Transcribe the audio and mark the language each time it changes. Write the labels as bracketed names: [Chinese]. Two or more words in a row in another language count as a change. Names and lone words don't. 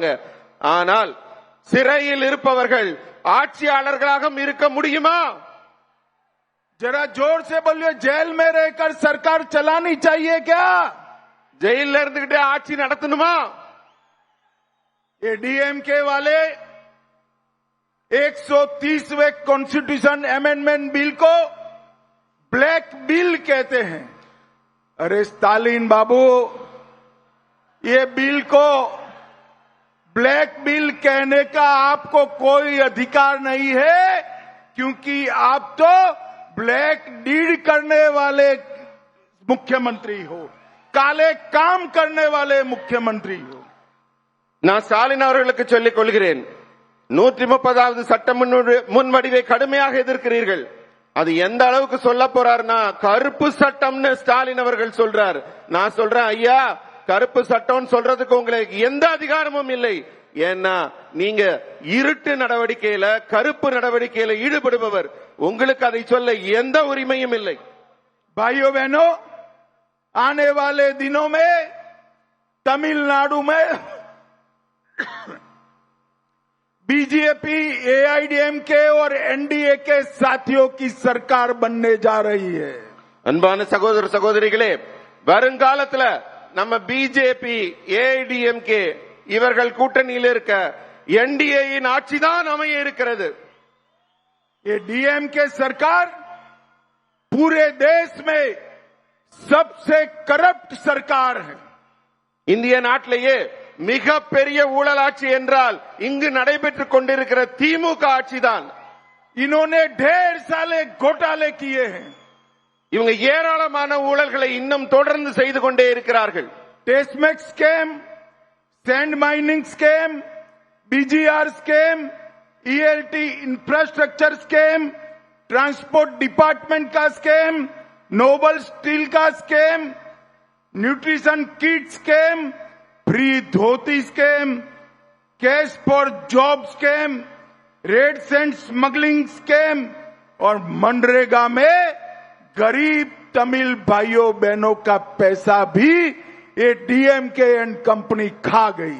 [Tamil] ஆனால் சிறையில் இருப்பவர்கள் ஆட்சியாளர்களாக இருக்க முடியுமா? [Hindi] जरा जोर से बोलिए, जेल में रहकर सरकार चलानी चाहिए क्या? [Tamil] ஜெயில இருந்துகிட்டே ஆட்சி நடத்தணுமா? [Hindi] ये डीएमके वाले 130वें [English] constitution amendment bill [Hindi] को [English] black bill [Hindi] कहते हैं. अरे स्टालिन बाबू, ये बिल को [English] black bill [Hindi] कहने का आपको कोई अधिकार नहीं है, क्योंकि आप तो [English] black deed [Hindi] करने वाले मुख्यमंत्री हो, काले काम करने वाले मुख्यमंत्री हो. [Tamil] நான் ஸ்டாலின் அவர்களுக்கு சொல்லிக் கொள்கிறேன், 130வது சட்ட முன்வடிவை கடுமையாக எதிர்க்கிறீர்கள். அது எந்த அளவுக்கு சொல்ல போறாருன்னா கருப்பு சட்டம்னு ஸ்டாலின் அவர்கள் சொல்றார். நான் சொல்றேன், ஐயா, கருப்பு சட்டம் சொல்றதுக்கு உங்களுக்கு எந்த அதிகாரமும் இல்லை. ஏன்னா நீங்க இருட்டு நடவடிக்கையில கருப்பு நடவடிக்கையில ஈடுபடுபவர், உங்களுக்கு அதை சொல்ல எந்த உரிமையும் இல்லை. [Hindi] भाइयों बहनों, आने वाले दिनों में तमिलनाडु में बीजेपी, एआईडीएमके और एनडीए के साथियों की सरकार बनने जा रही है. [Tamil] அன்பான சகோதர சகோதரிகளே, வருங்காலத்துல நம்ம பிஜேபி, ஏஐடிஎம்கே இவர்கள் கூட்டணியில் இருக்க என்டிஏயின் ஆட்சிதான் அமைய இருக்கிறது. [Hindi] ये डीएमके सरकार पूरे देश में सबसे करप्ट सरकार है. [Tamil] இந்திய நாட்டிலேயே மிக பெரிய ஊழலாட்சி என்றால் இங்கு நடைபெற்றுக் கொண்டிருக்கிற திமுக ஆட்சிதான். [Hindi] इन्होंने ढेर सारे घोटाले किए हैं. [Tamil] இவங்க ஏராளமான ஊழல்களை இன்னும் தொடர்ந்து செய்து கொண்டே இருக்கிறார்கள். [English] Testmex scam, sand mining scam, BGR scam, ELT infrastructure scam, transport department [Hindi] का स्कैम, नोबल स्टील का स्कैम, [English] nutrition kit scam, free dhoti scam, cash for job scam, red sand smuggling scam [Hindi] और मनरेगा में गरीब तमिल भाइयों बहनों का पैसा भी ये डीएमके [English] and company [Hindi] खा गई.